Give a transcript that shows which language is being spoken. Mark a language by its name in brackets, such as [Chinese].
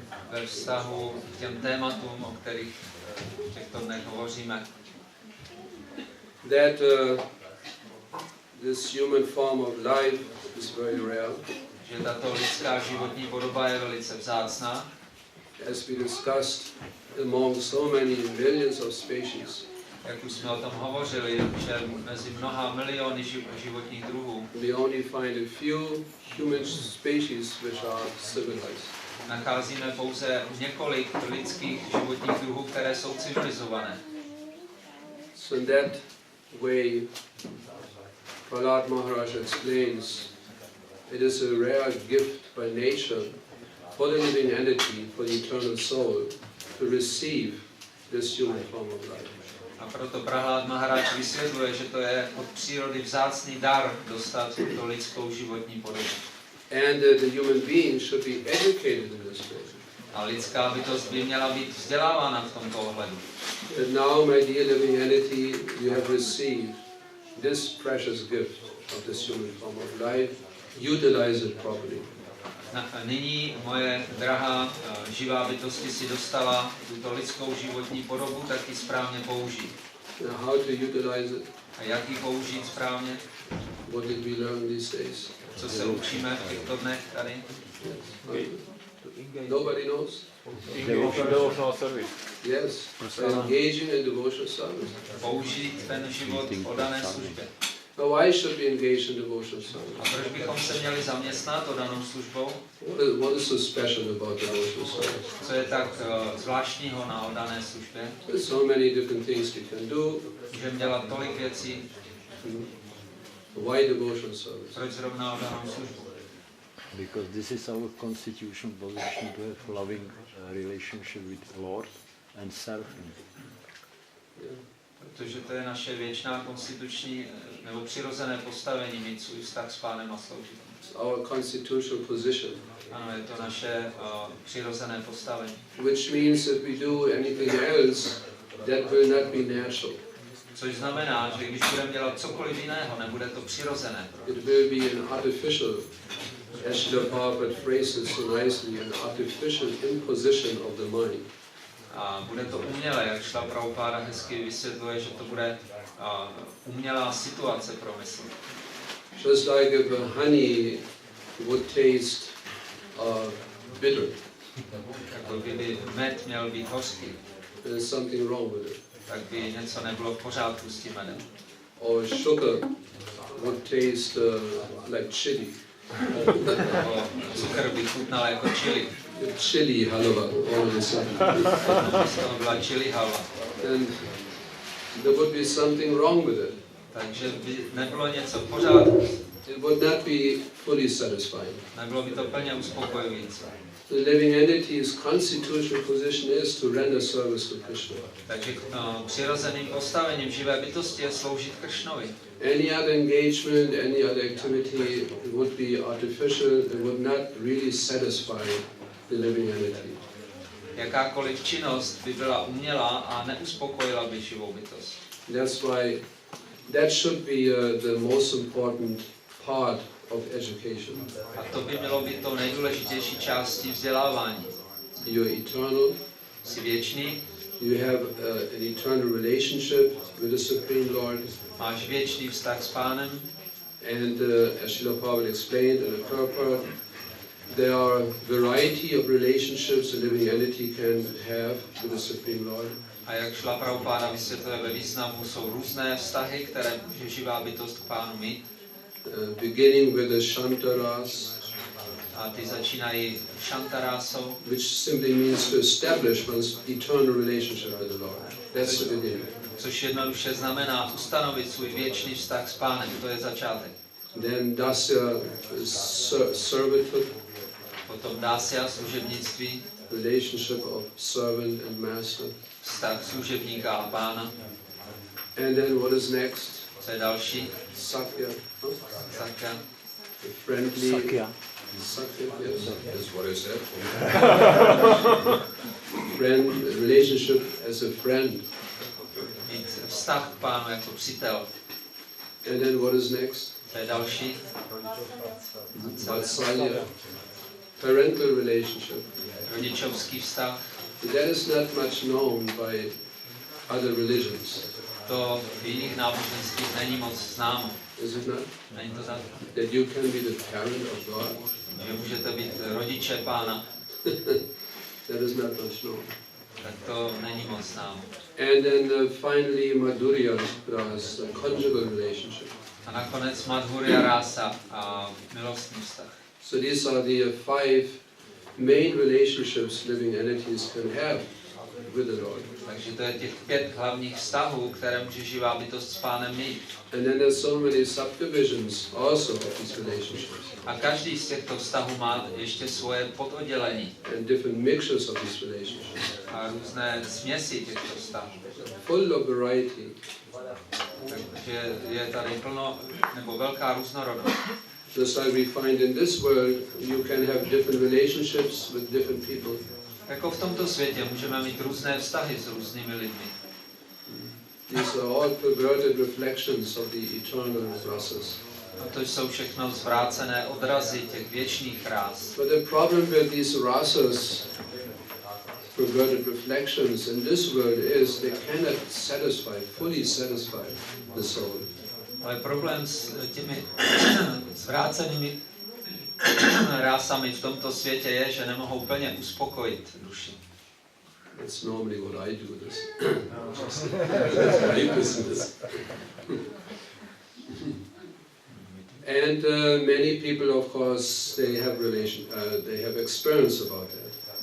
[Czech] Ve vztahu k těm tématům, o kterých v těchto dnech hovoříme. [English] That this human form of life is very rare. [Czech] Že tato lidská životní podoba je velice vzácná. [English] As we discussed, among so many millions of species, [Czech] Jak už jsme o tom hovořili, že mezi mnoha miliony životních druhů [English] we only find a few human species which are civilized. [Czech] nacházíme pouze několik lidských životních druhů, které jsou civilizované. [English] So in that way, Prahlad Maharaj explains, it is a rare gift by nature for the living entity, for the eternal soul, to receive this human form of life. [Czech] A proto Prahlad Maharaj vysvětluje, že to je od přírody vzácný dar dostat tuto lidskou životní podobu. [English] And the human being should be educated in this way. [Czech] A lidská bytost by měla být vzdělávána v tomto ohledu. [English] And now, my dear living entity, you have received this precious gift of this human form of life. Utilize it properly. [Czech] Nyní, moje drahá živá bytosti, si dostala tuto lidskou životní podobu, tak ji správně použít. [English] Now, how to utilize it? [Czech] A jak ji použít správně? [English] What did we learn these days? [Czech] Co se učíme v těchto dnech tady? [English] Nobody knows? Devotional service. Yes, engaging in devotional service. [Czech] Použít ten život v oddané službě. [English] Now, why should we engage in devotional [Czech] A [English] service? [Czech] proč bychom se měli zaměstnat oddanou službou? [English] What is so special about devotional service? [Czech] Co je tak zvláštního na oddané službě? [English] There's so many different things we can do. [Czech] Můžeme dělat tolik věcí. [English] Why devotional service? [Czech] Proč zrovna oddanou službu? [English] Because this is our constitutional position to have loving relationship with Lord and serve Him. Yeah. [Czech] Protože to je naše věčná konstituční nebo přirozené postavení mít svůj vztah s Pánem a sloužit. [English] It's our constitutional position. [Czech] Ano, je to naše přirozené postavení. [English] Which means if we do anything else, that will not be natural. [Czech] Což znamená, že když budeme dělat cokoliv jiného, nebude to přirozené. [English] It will be an artificial, as Srila Prabhupada phrases so nicely, an artificial imposition of the mind. [Czech] A bude to umělé, jak Srila Prabhupada hezky vysvětluje, že to bude umělá situace pro mysl. [English] Just like if honey would taste bitter, [Czech] Jako kdyby med měl být hořký, [English] there's something wrong with it. [Czech] tak by něco nebylo v pořádku s tím medem. [English] Or sugar would taste like chili. [Czech] Nebo cukr by chutnal jako chili. [English] Chili halva, all of a sudden. [Czech] To byla chili halva. [English] And there would be something wrong with it. [Czech] Takže by nebylo něco v pořádku. [English] It would not be fully satisfying. [Czech] Nebylo by to plně uspokojující. [English] The living entity's constitutional position is to render service to Krishna. [Czech] Takže přirozeným postavením živé bytosti je sloužit Kršnovi. [English] Any other engagement, any other activity would be artificial, it would not really satisfy the living entity. [Czech] Jakákoliv činnost by byla umělá a neuspokojila by živou bytost. [English] That's why that should be the most important part of education. [Czech] A to by mělo být tou nejdůležitější částí vzdělávání. [English] You're eternal. [Czech] Jsi věčný, [English] You have an eternal relationship with the Supreme Lord. [Czech] máš věčný vztah s Pánem. [English] And as Srila Prabhupada explained in the purport, there are variety of relationships a living entity can have with the Supreme Lord. [Czech] A jak Srila Prabhupada vysvětluje ve významu, jsou různé vztahy, které může živá bytost k Pánu mít. [English] Beginning with the Shantaras, [Czech] A ty začínají šantarásou, [English] which simply means to establish one's eternal relationship with the Lord. That's the beginning. [Czech] což jednoduše znamená ustanovit svůj věčný vztah s Pánem. To je začátek. [English] Then Dasya is servitude, [Czech] Potom dásya, služebnictví, [English] relationship of servant and master. [Czech] vztah služebníka a Pána. [English] And then what is next? [Czech] Co je další? [English] Sakya. Sakya. The friendly. Sakya. Sakya, yes. That's what I said. Relationship as a friend. [Czech] Mít vztah k Pánu jako přítel. [English] And then what is next? [Czech] To je další. [English] Vatsalya. Parental relationship. [Czech] Rodičovský vztah. [English] That is not much known by other religions. [Czech] To v jiných náboženstvích není moc známo. [English] Is it not? [Czech] Není to tak? [English] That you can be the parent of God. [Czech] Že můžete být rodiče Pána. [English] That is not much known. [Czech] Tak to není moc známo. [English] And then finally Madhurya Rasa, conjugal relationship. [Czech] A nakonec Madhurya Rasa a milostný vztah. [English] So these are the 5 main relationships living entities can have with the Lord. [Czech] Takže to je těch 5 hlavních vztahů, které může živá bytost s Pánem mít. [English] And then there's so many subdivisions also of these relationships. [Czech] A každý z těchto vztahů má ještě svoje pododdělení. [English] And different mixtures of these relationships. [Czech] A různé směsi těchto vztahů. [English] Full of variety. [Czech] Takže je tady plno, nebo velká různorodost. [English] Just like we find in this world, you can have different relationships with different people. [Czech] Jako v tomto světě můžeme mít různé vztahy s různými lidmi. [English] These are all perverted reflections of the eternal rasas. [Czech] A to jsou všechno zvrácené odrazy těch věčných rás. [English] But the problem with these rasas, perverted reflections in this world is they cannot fully satisfy the soul. [Czech] Ale problém s těmi zvrácenými rásami v tomto světě je, že nemohou plně uspokojit duši. [English] That's normally what I do. That's my business. And many people, of course, they have experience about that.